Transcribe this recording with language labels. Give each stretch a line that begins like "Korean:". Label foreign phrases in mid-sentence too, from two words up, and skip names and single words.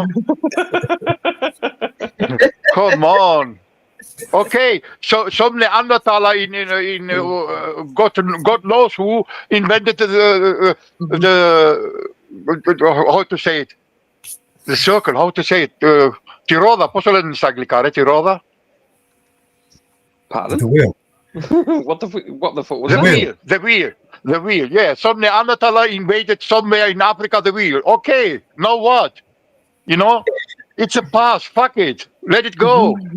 English: Come on. Okay, so some Neanderthaler in God knows who invented the how to say it, the circle. How to say it? Tiroda.
Greek: Πώς το λένε στα αγγλικά, ρε, Tiroda?
English: Pardon? The wheel. What the fuck was that? The wheel. Yeah, some Neanderthaler invaded somewhere in Africa the wheel. Okay, now what? It's a past. Fuck it. Let it go.